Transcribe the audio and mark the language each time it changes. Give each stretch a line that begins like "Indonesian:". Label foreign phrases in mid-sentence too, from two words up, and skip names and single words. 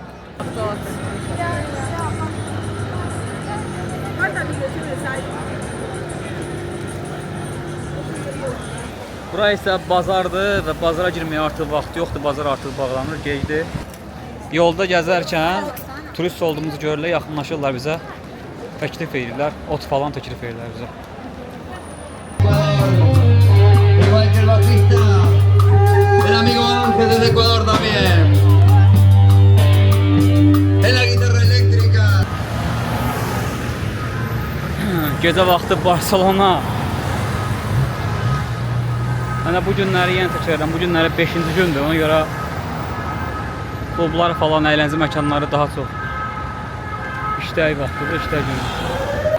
Azerbaijani: Bura isə bazardır və bazara girməyə artıq vaxt yoxdur. Bazar artıq bağlanır, gecdir. Yolda gəzərkən turist olduğumuzu görürlər, yaxınlaşırlar bizə. Təklif edirlər, ot falan təklif edirlər bizə.
Spanish: Igual que el bajista, el amigo Ángel desde Ecuador también. En la guitarra eléctrica.
Azerbaijani: Gecə vaxtı Barcelona. Mənə bu günləri yenə təkrar edirəm. Bu günləri 5-ci gündür. Ona görə klublar falan, əyləncə məkanları daha çox işləy vaxtıdır, işləy günü.